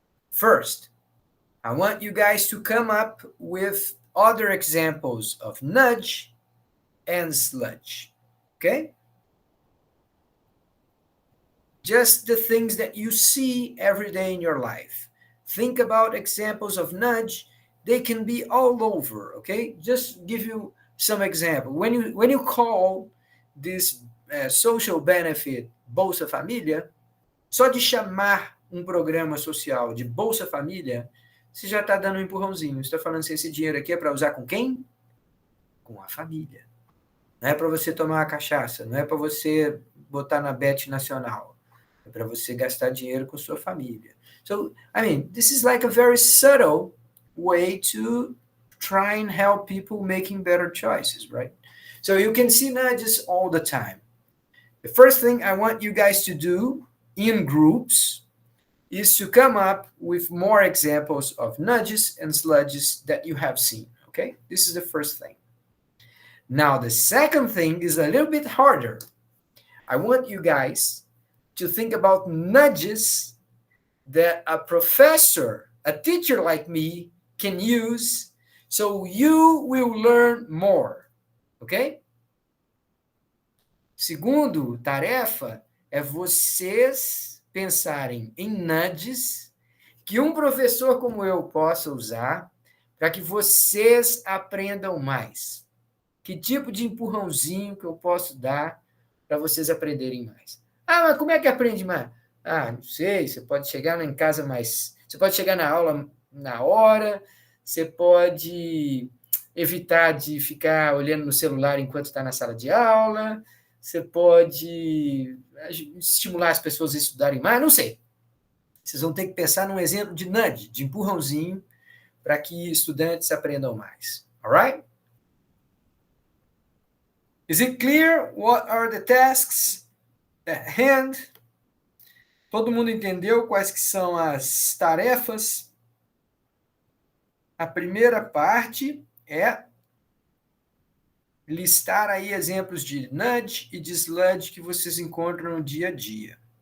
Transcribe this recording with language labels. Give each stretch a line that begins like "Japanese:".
English: First, I want you guys to come up with other examples of nudge and sludge, okay? Just the things that you see every day in your life. Think about examples of nudge. They can be all over, okay? Just give you some example. When you call this social benefit
Portuguese: Bolsa Família, só de chamar um programa social de Bolsa Família, você já está dando um empurrãozinho. Você está falando assim, esse dinheiro aqui é para usar com quem? Com a família. Não é para você tomar uma cachaça, não é para você botar na Bet Nacional. É para você gastar dinheiro com sua família.
English: So, I mean, this is like a very subtle way to try and help people making better choices, right? So you can see nudges all the time. The first thing I want you guys to do in groups is to come up with more examples of nudges and sludges that you have seen, okay? This is the first thing. Now, the second thing is a little bit harder. I want you guys to think about nudges that a professor, a teacher like me, can use so you will learn more, ok?
Portuguese: Segundo tarefa é vocês pensarem em nudges que um professor como eu possa usar para que vocês aprendam mais. Que tipo de empurrãozinho que eu posso dar para vocês aprenderem mais? Ah, mas como é que aprende mais? Ah, não sei, você pode chegar em casa mais... Você pode chegar na aula na hora, você pode evitar de ficar olhando no celular enquanto está na sala de aula, você pode estimular as pessoas a estudarem mais, não sei. Vocês vão ter que pensar num exemplo de nudge, de empurrãozinho, para que estudantes aprendam mais.
English: All right? Is it clear what are the tasks at hand?
Portuguese: Todo mundo entendeu quais que são as tarefas? A primeira parte é listar aí exemplos de nudge e de sludge que vocês encontram no dia a dia.